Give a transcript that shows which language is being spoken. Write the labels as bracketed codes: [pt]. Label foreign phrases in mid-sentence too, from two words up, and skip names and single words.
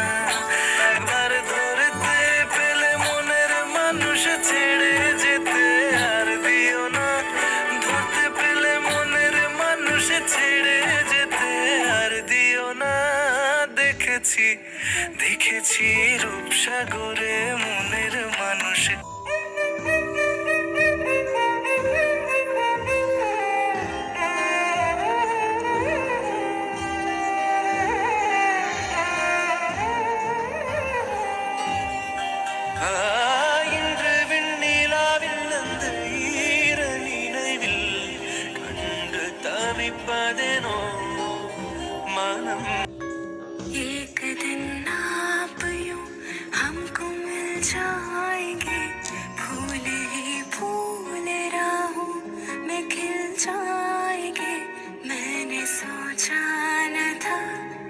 [bn] একবার ধরতে পেলে মনের মানুষ ছেড়ে যেতে আর দিও না, ধরতে পেলে মনের মানুষ ছেড়ে যেতে আর দিও না। দেখেছি দেখেছি রূপসাগরে মনের মানুষ। [ta] இன்று விண்ணிலாவில் அந்த ஈர நினைவில் கண்டு தவிப்பதெனோ மனம்। [hi] एक दिन आप यूं हमको मिल जाएंगे, फूल ही फूल राहों में खिल जाएंगे। मैंने सोचा न था